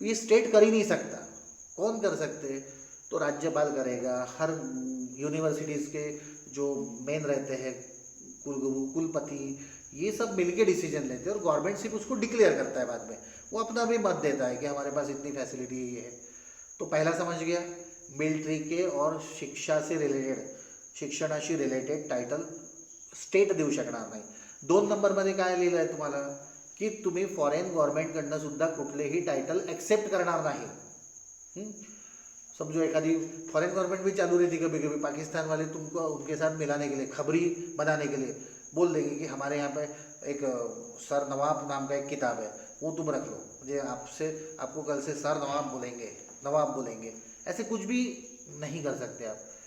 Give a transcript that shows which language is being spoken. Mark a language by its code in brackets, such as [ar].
[hi] ये स्टेट कर ही नहीं सकता। कौन कर सकते? तो राज्यपाल करेगा, हर यूनिवर्सिटीज़ के जो मेन रहते हैं कुलगुरु कुलपति, ये सब मिलके डिसीजन लेते हैं और गवर्नमेंट सिर्फ उसको डिक्लेयर करता है बाद में, वो अपना भी मत देता है कि हमारे पास इतनी फैसिलिटी ये है। तो पहिला समज गया, मिलिट्री के और शिक्षा से रिलेटेड, [mr] शिक्षणाशी रिलेटेड टायटल स्टेट देऊ शकणार नाही। 2 नंबरमध्ये काय लिहिलं आहे तुम्हाला की तुम्ही फॉरेन गव्हर्नमेंटकडनं सुद्धा कुठलेही टायटल एक्सेप्ट करणार नाही। [hi] समझो एखादी फॉरेन गवर्नमेंट भी चालू रहती कभी कभी, पाकिस्तान वाले तुमको उनके साथ मिलाने के लिए, खबरी बनाने के लिए बोल देंगे कि हमारे यहाँ पे एक सर नवाब नाम का एक किताब है, वो तुम रख लो, मुझे आपको कल से सर नवाब बोलेंगे, ऐसे कुछ भी नहीं कर सकते आप।